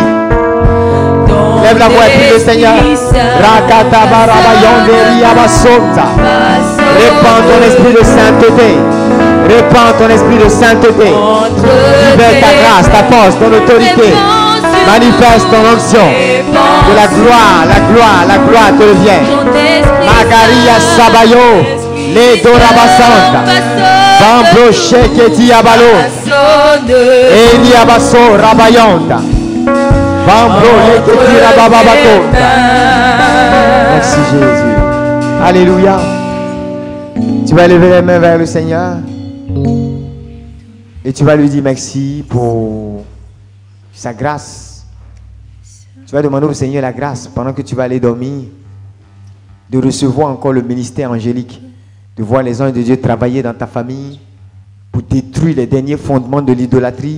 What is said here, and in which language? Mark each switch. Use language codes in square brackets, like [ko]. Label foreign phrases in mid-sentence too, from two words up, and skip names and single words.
[fr] Lève la voix et prie le Seigneur. Répands ton esprit de sainteté. Répands ton esprit de sainteté. Libère ta grâce, ta force, ton autorité. Manifeste ton onction. Que la gloire te revienne. Magaria Sabayo, les Dorabasanta, Bambro Sheketi Abalo, Edi Abaso Rabayonta, Bambro Leketi Rabababatonta. Merci Jésus. Alléluia. Tu vas lever les mains vers le Seigneur et tu vas lui dire merci pour sa grâce. Tu vas demander au Seigneur la grâce pendant que tu vas aller dormir, de recevoir encore le ministère angélique, de voir les anges de Dieu travailler dans ta famille pour détruire les derniers fondements de l'idolâtrie.